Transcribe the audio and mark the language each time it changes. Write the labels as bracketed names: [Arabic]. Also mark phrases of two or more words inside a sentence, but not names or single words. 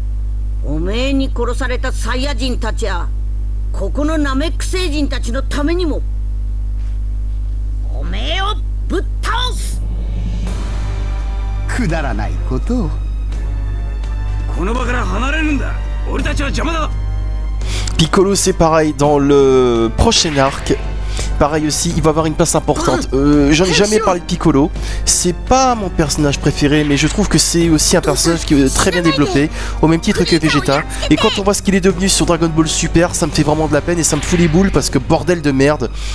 [Japanese] おめえに殺されたサイヤ人たちはここのナメック星人たちのためにもおめえをぶっ倒す。くだらないことを。この場から離れるんだ。俺たちは邪魔だ。 [French] Piccolo, c'est pareil dans le prochain arc. Pareil aussi, il va avoir une place importante. J'en ai jamais parlé de Piccolo. C'est pas mon personnage préféré, mais je trouve que c'est aussi un personnage qui est très bien développé, au même titre que Vegeta. Et quand on voit ce qu'il est devenu sur Dragon Ball Super, ça me fait vraiment de la peine et ça me fout les boules parce que bordel de merde.